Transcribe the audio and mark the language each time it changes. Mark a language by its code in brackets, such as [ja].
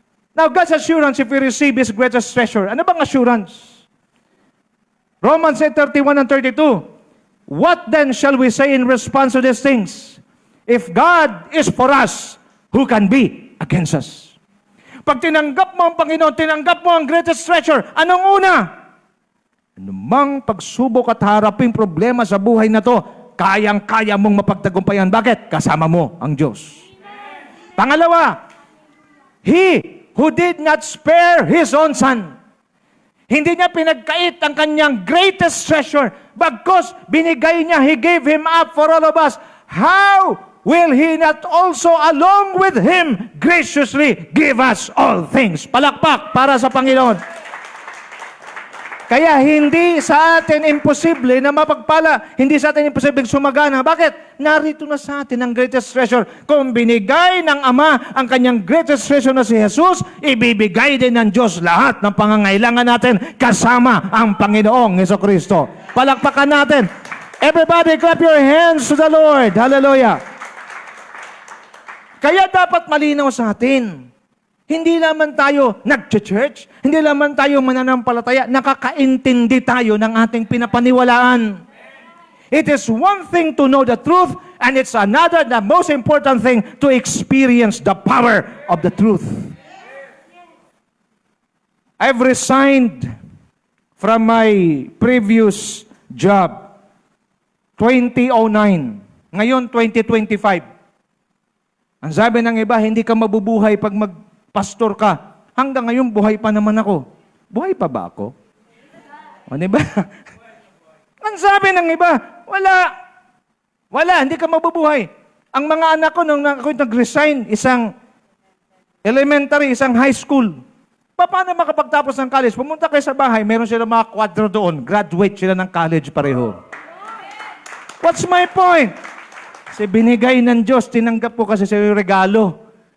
[en] Now, God's assurance if we receive His greatest treasure. [tl] Ano bang [en] assurance? Romans 8:31 and 32. What then shall we say in response to these things? If God is for us, who can be against us? [tl] Pag tinanggap mo ang Panginoon, tinanggap mo ang [en] greatest treasure, [tl] anong una? Anumang pagsubok at haraping problema sa buhay na to, kayang-kaya mong mapagtagumpayan. Bakit? Kasama mo ang Diyos. Amen. [en] Pangalawa, He who did not spare His own Son. [tl] Hindi niya pinagkait ang kanyang [en] greatest treasure. [tl] Bagkus, binigay niya, [en] He gave Him up for all of us. How will He not also along with Him graciously give us all things? [tl] Palakpak para sa Panginoon. Kaya hindi sa atin imposible na mapagpala. Hindi sa atin imposible sumagana. Bakit? Narito na sa atin ang [en] greatest treasure. [tl] Kung binigay ng Ama ang kanyang greatest treasure na si Jesus, ibibigay din ng Diyos lahat ng pangangailangan natin kasama ang Panginoong Jesucristo. Palakpakan natin. [en] Everybody clap your hands to the Lord. [tl] Hallelujah. Kaya dapat malinaw sa atin. Hindi naman tayo nag-church, hindi naman tayo mananampalataya, nakakaintindi tayo ng ating pinapaniwalaan. [en] It is one thing to know the truth, and it's another, the most important thing, to experience the power of the truth. I've resigned from my previous job, 2009. [tl] Ngayon, 2025. Ang sabi ng iba, hindi ka mabubuhay pag pastor ka. Hanggang ngayon, buhay pa naman ako. Buhay pa ba ako? O, diba? Ang sabi ng iba, wala, hindi ka mabubuhay. Ang mga anak ko, nung ako nag-resign, isang elementary, isang high school. Paano makapagtapos ng college? Pumunta kayo sa bahay, meron sila mga kwadro doon. Graduate sila ng college pareho. [en] What's my point? [tl] Kasi binigay ng Diyos, tinanggap ko kasi sa iyo regalo.